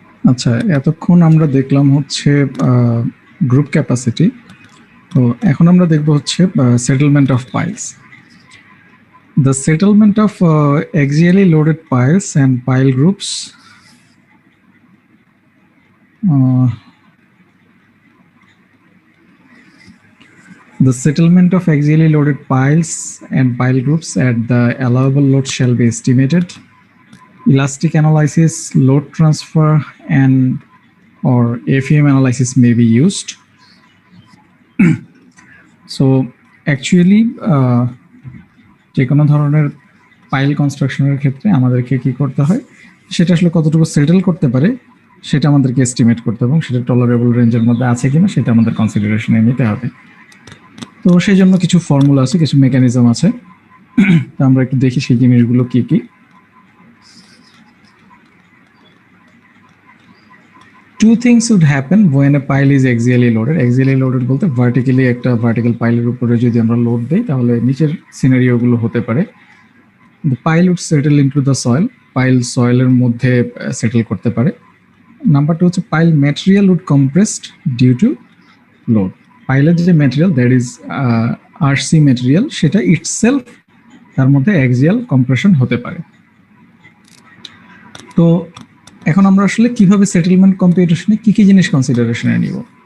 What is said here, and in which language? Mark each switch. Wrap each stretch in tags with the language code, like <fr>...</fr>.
<bn>আচ্ছা, এতক্ষণ আমরা দেখলাম হচ্ছে গ্রুপ ক্যাপাসিটি। তো এখন আমরা দেখব হচ্ছে settlement of piles.</bn> <en>The settlement of axially loaded piles and pile groups the settlement of axially loaded piles and pile groups at the allowable load shall be estimated. Elastic analysis, load transfer, and or FEM analysis may be used. So actually</en> <bn>যে কোনো ধরনের pile কনস্ট্রাকশনের ক্ষেত্রে আমাদেরকে কি করতে হয়, সেটা আসলে কতটুকু সেটেল করতে পারে সেটা আমাদেরকে এস্টিমেট করতে হবে এবং সেটা টলারেবল রেঞ্জের মধ্যে আছে কিনা সেটা আমাদের কনসিডারেশনে নিতে হবে। তো সেই জন্য কিছু ফর্মুলা আছে, কিছু মেকানিজম আছে। তো আমরা একটু দেখি সেই জিনিসগুলো কি কি।</bn> <en>Two things would happen when a pile is axially loaded.</en> <bn>Axially loaded বলতে ভার্টিক্যালি একটা ভার্টিক্যাল পাইলের উপরে যদি আমরা লোড দেই তাহলে নিচের সিনারিওগুলো হতে পারে।</bn> <en>The pile would settle into the soil.</en> <bn>Pile সয়েলের মধ্যে সেটেল করতে পারে। নাম্বার টু হচ্ছে pile material would compressed due to load. পাইলের যে material that is RC material সেটা ইটসেলফ তার মধ্যে অ্যাক্সিয়াল কম্প্রেশন হতে পারে। তো এখন আমরা আসলে কিভাবে সেটেলমেন্ট কম্পিউটেশনে কি কি জিনিস কনসিডারেশনে নিব।</bn>